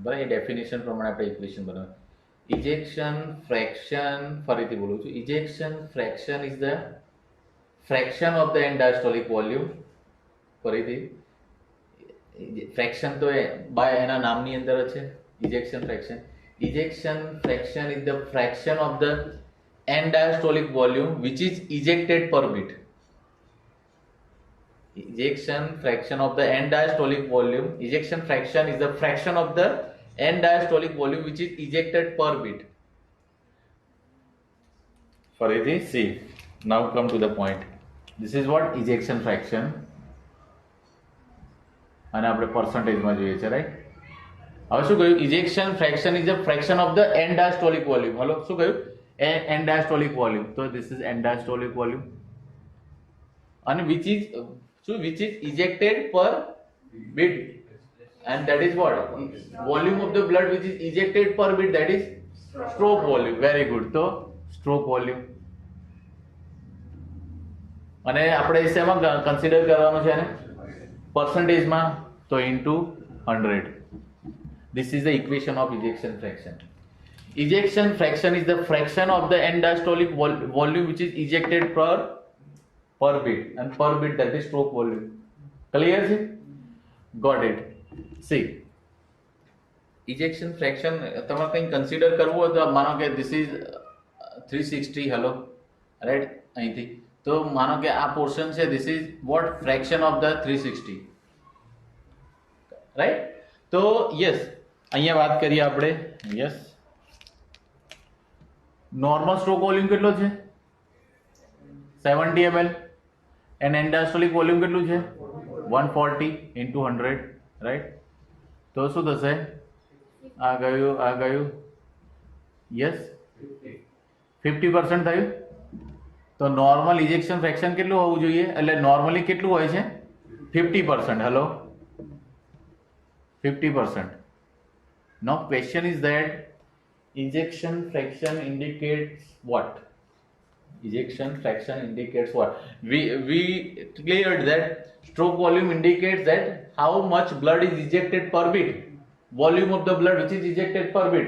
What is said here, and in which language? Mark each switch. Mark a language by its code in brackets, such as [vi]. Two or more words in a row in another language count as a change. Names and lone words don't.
[gu] એ ડેફિનેશન પ્રમાણે આપણે ઇક્વેશન બનાવીએ. [en] ejection fraction, [gu] ફરીથી બોલું છું, [en] ejection fraction is the fraction of the end diastolic volume. [gu] ફરીથી, ફ્રેક્શન તો બાય એના નામની અંદર જ છે, [en] ejection fraction. ejection fraction is the fraction of the end diastolic volume which is ejected per beat. Ejection fraction of the end diastolic volume. Ejection fraction is the fraction of the end diastolic volume which is ejected per beat. ફરીથી, see, now come to the point. This is what ejection fraction. [gu] અને આપણે પર્સન્ટેજમાં જોઈએ છે, રાઈટ? હવે શું કહ્યું? [en] ejection fraction is the fraction of the end diastolic volume. હલો, [gu] શું કહ્યું? [en] end diastolic volume. તો this is end diastolic volume. અને which is ejected per beat, and that is what? Volume of the blood which is ejected per beat, that is stroke volume. Very good. તો stroke volume. [gu] અને આપણે શેમાં કન્સિડર કરવાનું છે એને? પર્સન્ટેજમાં. તો ઇન્ટુ 100. [en] This is the equation of ejection fraction. Ejection fraction is the fraction of the end diastolic volume which is ejected per beat, and per beat that is stroke volume. [gu] Clear છે? [en] Got it. [gu] See, [en] ejection fraction [gu] તમારે કંઈ કન્સિડર કરવું હોય તો માનો કે [en] this is 360, hello, right? [gu] અહીંથી તો માનો કે આ પોર્શન છે, [en] this is what fraction of the 360, right. [gu] તો યસ, અહીંયા વાત કરીએ આપણે. યસ, [en] normal stroke volume [gu] કેટલો છે? [en] 70 ml. and endastolic volume [gu] કેટલું છે? 140 into 100, રાઈટ. તો શું થશે? આ ગયું યસ 50% થયું. તો [en] normal ejection fraction [gu] કેટલું હોવું જોઈએ? એટલે નોર્મલી કેટલું હોય છે? 50%. હેલો, 50%. [en] Now question is that ejection fraction indicates what? Ejection fraction indicates what? We cleared that stroke volume indicates that how much blood is ejected per beat, volume of the blood which is ejected per beat.